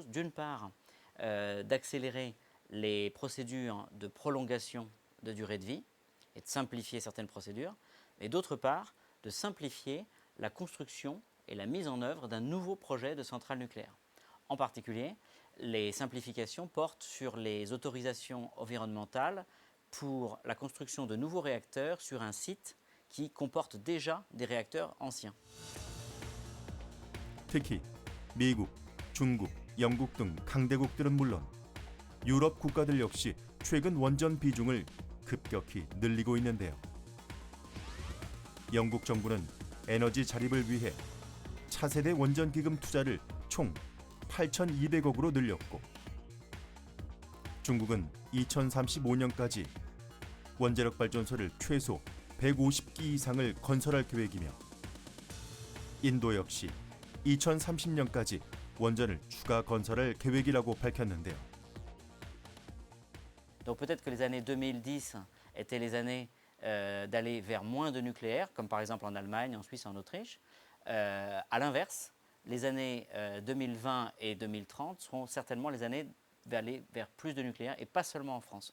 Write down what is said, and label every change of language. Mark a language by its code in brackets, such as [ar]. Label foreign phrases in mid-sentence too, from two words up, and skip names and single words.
[fr] D'une part, d'accélérer les procédures de prolongation de durée de vie et de simplifier certaines procédures, et d'autre part, de simplifier la construction et la mise en œuvre d'un nouveau projet de centrale nucléaire. En particulier, les simplifications portent sur les autorisations environnementales pour la construction de nouveaux réacteurs sur un site qui comportent déjà des réacteurs anciens. [ko] 특히 미국, 중국, 영국 등 강대국들은 물론 유럽 국가들 역시 최근 원전 비중을 급격히 늘리고 있는데요. 영국 정부는 에너지 자립을 위해 차세대 원전 기금 투자를 총 8,200억으로 늘렸고, 중국은 2035년까지 원자력 발전소를 최소 150기 이상을 건설할 계획이며, 인도 역시 2030년까지 원전을 추가 건설할 계획이라고 밝혔는데요. [fr] Donc peut-être que les années 2010 étaient les années d'aller vers moins de nucléaire, comme par exemple en Allemagne, en Suisse, en Autriche. À l'inverse, les années 2020 et 2030 seront certainement les années d'aller vers plus de nucléaire, et pas seulement en France.